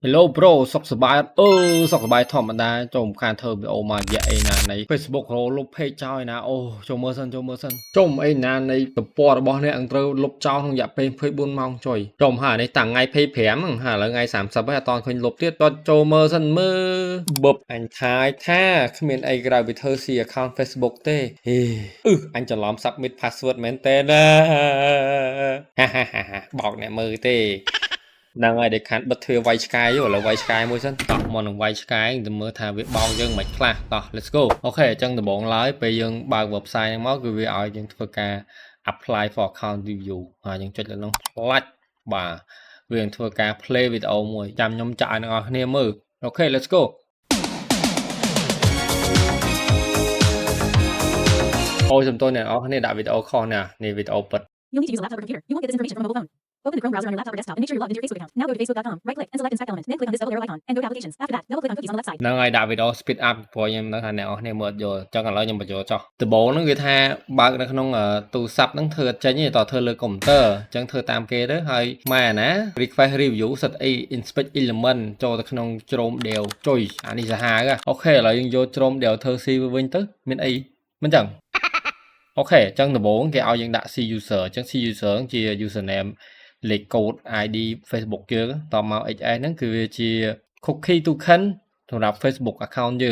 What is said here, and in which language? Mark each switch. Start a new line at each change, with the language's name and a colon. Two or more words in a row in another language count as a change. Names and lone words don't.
English: Hello bro
Khmer: សុខសប្បាយអត់សុខសប្បាយធម្មតាចូលមកខានធ្វើវីដេអូមករយៈអីណានៃ Facebook រលុប page ចោលឯណាអូចូលមើលសិនចុំអីណានៃទំព័ររបស់អ្នកអង្ត្រូវលុបចោលក្នុងរយៈពេល24ម៉ោងចុយចុំហានេះតាំងថ្ងៃ25ហ្នឹងហាឥឡូវថ្ងៃ30ហើយអត់តឃើញលុបទៀតតចូលមើលសិនមើលបឹបអញថាគ្មានអីក្រៅពីធ្វើ
English: C account Facebook
Khmer: ទេអញច្រឡំ
English: submit password
Khmer: មែនតើណា បោកអ្នកមើលទេហ្នឹងហើយដែលខានបិទទ្វារវាយឆ្កែឥឡូវវាយឆ្កែមួយសិនតោះមកនឹងវាយឆ្កែទៅ មើលថាវាបោកយើងមិនខ្លះតោះ
English: let's go
Khmer: អូខេអញ្ចឹងដំបូងឡើយពេលយើងបើក website ហ្នឹងមកគឺវាឲ្យយើងធ្វើការ
English: apply for account review
Khmer: ហើយយើងចុចលើនោះផ្លាច់បាទវានឹងធ្វើការ play វីដេអូមួយចាំខ្ញុំចាក់ឲ្យអ្នកនរគ្នាមើលអូខេ
English: let's go
Khmer: អូយសំទោសអ្នកនរគ្នាដាក់វីដេអូខុសណានេះវីដេអូពិត
English: You'll need to use a laptop or computer. You won't get this information from a mobile phone. Open the Chrome browser on your laptop or desktop and make sure you're logged into your Facebook account. Now go to facebook.com, right-click and select Inspect Element. Then click on this double arrow icon and go to Applications. After that, double-click on Cookies on the left side.
Khmer: ហ្នឹងហើយដាក់វីដេអូ
English: speed up
Khmer: ព្រោះខ្ញុំនៅថាអ្នកនរគ្នាមើលយល់អញ្ចឹងឥឡូវខ្ញុំបញ្ចូលចុះដំបូងហ្នឹងគឺថាបើកនៅក្នុង ទូរស័ព្ទហ្នឹងធ្វើអត់ចេញទេតើធ្វើលើកុំព្យូទ័រអញ្ចឹងធ្វើតាមគេទៅហើយម៉ែណា
English: request review
Khmer: សិតអី
English: inspect element
Khmer: ចូលទៅក្នុងជ្រោម dev ចុយអានេះសាហាវអូខេឥឡូវយើងយកជ្រោម dev ធ្វើ C វិញទៅមានអីមិនចឹងអូខេអញ្ចឹងដំបូងគេឲ្យយើងដាក់
English: C user
Khmer: អញ្ចឹង
English: C user
Khmer: ជា username លេខកូដ ID Facebook យើងតមក XS ហ្នឹងគឺវាជា
English: cookie token
Khmer: សម្រាប់
English: Facebook account
Khmer: យើងអ